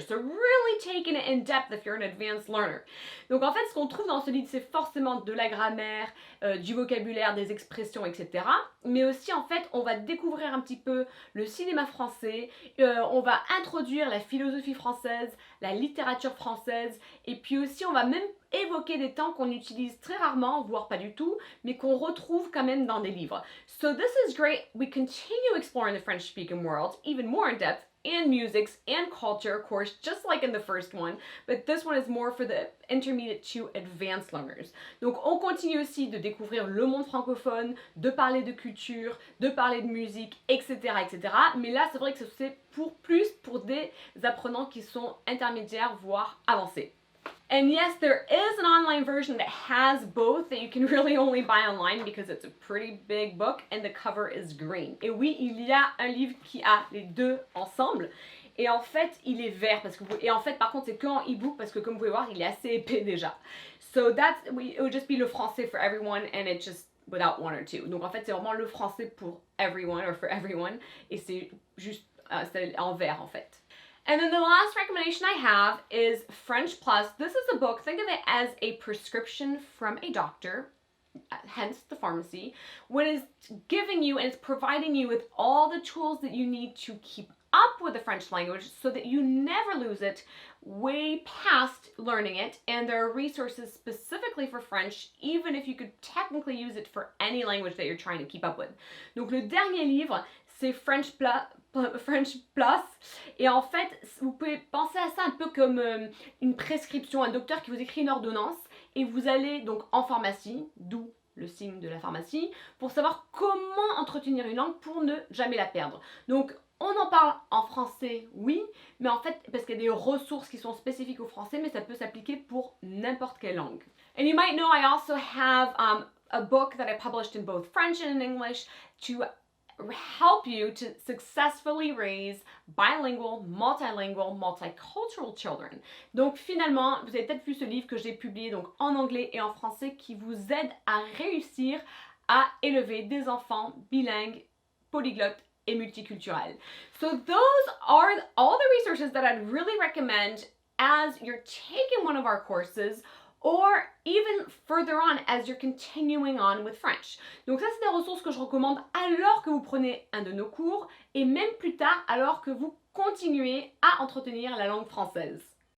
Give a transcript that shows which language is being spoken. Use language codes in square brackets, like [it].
[en] So really taking it in depth if you're an advanced learner. [fr] Donc en fait, ce qu'on trouve dans ce livre, c'est forcément de la grammaire, du vocabulaire, des expressions, etc. Mais aussi, en fait, on va découvrir un petit peu le cinéma français, on va introduire la philosophie française, la littérature française, et puis aussi, on va même évoquer des temps qu'on utilise très rarement, voire pas du tout, mais qu'on retrouve quand même dans des livres. [en] So this is great. We continue exploring the French-speaking world, even more in depth, and musics and culture, of course, just like in the first one, but this one is more for the intermediate to advanced learners. Donc on continue aussi de découvrir le monde francophone, de parler de culture, de parler de musique, etc., etc. Mais là, c'est vrai que c'est plus pour des apprenants qui sont intermédiaires, voire avancés. And yes, there is an online version that has both that you can really only buy online because it's a pretty big book and the cover is green. [fr] Et oui, il y a un livre qui a les deux ensemble. Et en fait, il est vert parce que et en fait, par contre, c'est qu'en e-book parce que comme vous pouvez voir, il est assez épais déjà. [en] So it would just be Le Français for Everyone and it's just without one or two. [fr] Donc en fait, c'est vraiment Le Français pour everyone [en] or for everyone [fr] et c'est juste c'est en vert en fait. [en] And then the last recommendation I have is French Plus. This is a book, think of it as a prescription from a doctor, hence the pharmacy, what is giving you and it's providing you with all the tools that you need to keep up with the French language so that you never lose it way past learning it. And there are resources specifically for French, even if you could technically use it for any language that you're trying to keep up with. [fr] Donc le dernier livre, c'est French Plus. Et en fait, vous pouvez penser à ça un peu comme une prescription, un docteur qui vous écrit une ordonnance et vous allez donc en pharmacie, d'où le signe de la pharmacie, pour savoir comment entretenir une langue pour ne jamais la perdre. Donc, on en parle en français, oui, mais en fait, parce qu'il y a des ressources qui sont spécifiques au français, mais ça peut s'appliquer pour n'importe quelle langue. [en] And you might know I also have a book that I published in both French and in English to help you to successfully raise bilingual, multilingual, multicultural children. [fr] Donc finalement, vous avez peut-être vu ce livre que j'ai publié donc en anglais et en français qui vous aide à réussir à élever des enfants bilingues, polyglottes et multiculturels. [en] So those are all the resources that I'd really recommend as you're taking one of our courses or even further on as you're continuing on with French. [fr] Donc ça, c'est des ressources que je recommande alors que vous prenez un de nos cours et même plus tard alors que vous continuez à entretenir la langue française.